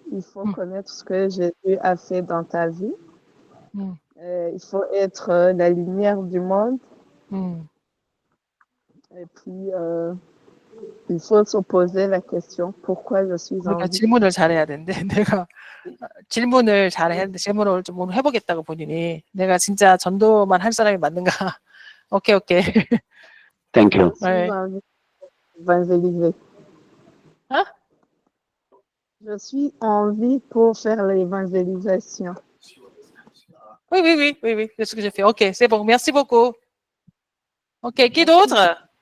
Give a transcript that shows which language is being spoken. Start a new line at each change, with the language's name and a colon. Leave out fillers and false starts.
French: Il faut connaître ce que Jésus a fait dans ta vie. Il faut être la lumière du monde. Et puis, il faut se poser la question pourquoi je suis en
Korean: 우리가
French: vie.
Korean: 질문을 잘해야 되는데 내가 질문을 잘해야 되는데 질문을 좀 오늘 해보겠다고 본인이 내가 진짜 전도만 할 사람이 맞는가? 오케이.
English: Thank you.
French: Je suis en vie pour évangéliser. Hein? Je suis en vie pour faire l'évangélisation. Oui, c'est ce que j'ai fait. Ok, c'est bon, merci beaucoup. Ok, qui d'autre?